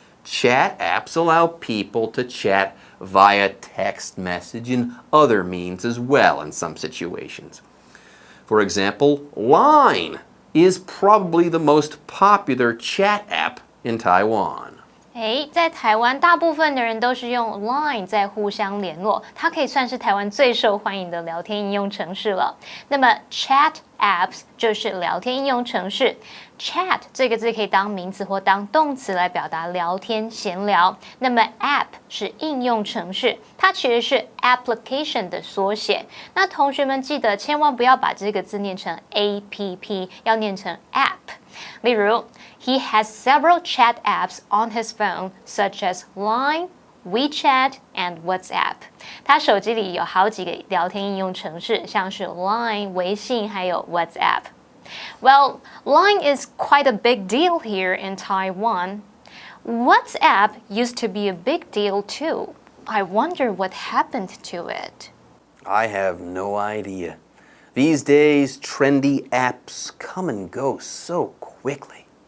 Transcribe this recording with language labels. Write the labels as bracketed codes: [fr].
[en] Chat apps allow people to chat via text message and other means as well in some situations. For example, Line is probably the most popular chat app in Taiwan. [zh] 在台湾大部分的人都是用 Line 在互相联络，它可以算是台湾最受欢迎的聊天应用程式了。那么 Chat apps 就是聊天应用程式。 Chat 这个字可以当名词或当动词来表达聊天闲聊。那么 App 是应用程式，它其实是 application 的缩写。那同学们记得千万不要把这个字念成 app， 要念成 app。 [en] 例如 He has several chat apps on his phone, such as Line, WeChat, and WhatsApp. [zh] 他手机里有好几个聊天应用程式，像是 Line、微信，还有 WhatsApp. [en] Well, Line is quite a big deal here in Taiwan. WhatsApp used to be a big deal too. I wonder what happened to it. I have no idea. These days, trendy apps come and go so quickly.